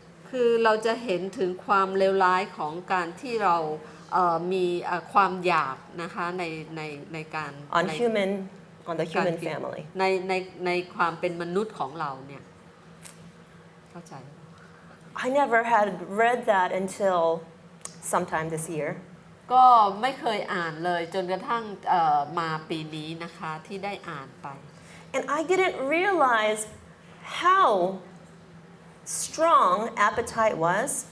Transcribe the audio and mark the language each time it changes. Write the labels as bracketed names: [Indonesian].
[Thai] คือเราจะเห็นถึงความเลวร้ายของการที่เรามีความอยากนะคะในการ [English] on the human family. [Thai] ในความเป็นมนุษย์ของเราเนี่ยเข้าใจ [English] I never had read that until sometime this year. [Thai] ก็ไม่เคยอ่านเลยจนกระทั่งมาปีนี้นะคะที่ได้อ่านไป [English] And I didn't realize how strong appetite is